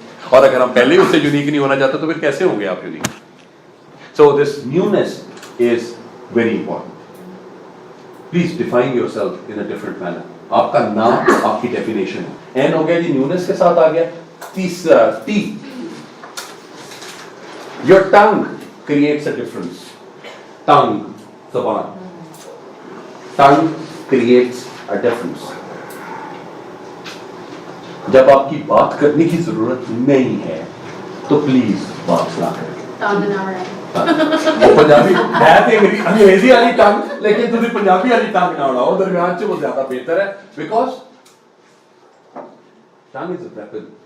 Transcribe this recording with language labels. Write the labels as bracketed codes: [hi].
[ur] اور اگر ہم پہلے اس سے یونیک نہیں ہونا چاہتے تو پھر کیسے ہوں گے آپ unique? [en] So this newness is very important. Please define yourself in a different manner. [ur] آپ کا نام آپ کی ڈیفینیشن ہے. این ہو گیا جی, نیونیس کے ساتھ آ گیا. تیسرا T, [en] your tongue creates a difference. tongue, زبان. tongue creates a difference. [ur] جب آپ کی بات کرنے کی ضرورت نہیں ہے تو پلیز بات نہ کریں. پنجابی انگریزی والی ٹنگ, لیکن تمہیں پنجابی والی ٹنگ نہ اڑاؤ, درمیان سے وہ زیادہ بہتر ہے. [en] Because tongue is a weapon.